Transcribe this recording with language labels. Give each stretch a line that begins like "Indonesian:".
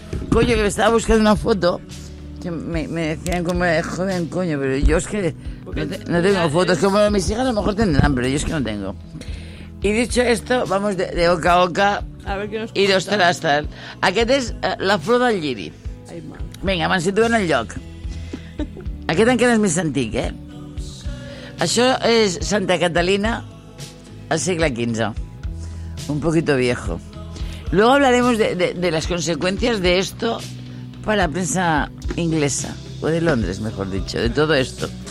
Spanish: Coño, que me estaba buscando una foto. Que me decían como de joven, coño, pero yo es que no tengo fotos. Como mis hijas a lo mejor tendrán, pero yo es que no tengo. Y dicho esto, vamos de oca a oca. A ver qué nos y dos trastas.
Catalan: Aquest es la flor del lliri. Venga, me situo en el lloc. Aquest encara és més antic, eh? Això és Santa Catalina, al segle XV.
Spanish: Un poquito viejo. Luego hablaremos de las consecuencias de esto para la prensa inglesa, o de Londres, mejor dicho, de todo esto.